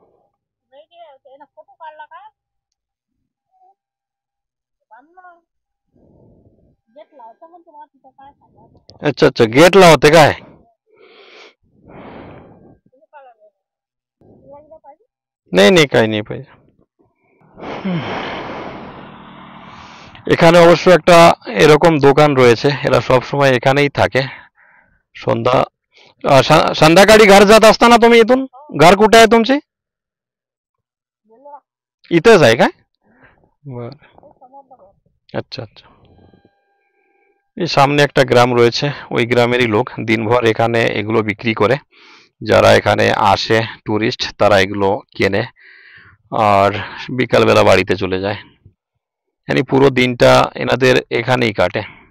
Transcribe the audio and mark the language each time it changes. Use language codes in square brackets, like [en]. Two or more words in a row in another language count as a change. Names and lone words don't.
[mr] अच्छा अच्छा, गेट लावते काय? नहीं नहीं, काही नहीं पाहिजे। [bn] এখানে অবশ্য একটা এরকম দোকান রয়েছে, এরা সব সময় এখানেই থাকে। [mr] সন্ধ্যা संध्याकाळी घर जात असताना तुम्ही इथून, घर कुठे आहे तुमचे? इथेच आहे काय? बर, [bn] আচ্ছা আচ্ছা। এই সামনে একটা গ্রাম রয়েছে, ওই গ্রামেরই লোক দিনভর এখানে এগুলো বিক্রি করে। যারা এখানে আসে টুরিস্ট, তারা এগুলো কেনে আর বিকালবেলা বাড়িতে চলে যায়। মানে পুরো দিনটা এনাদের এখানেই কাটে।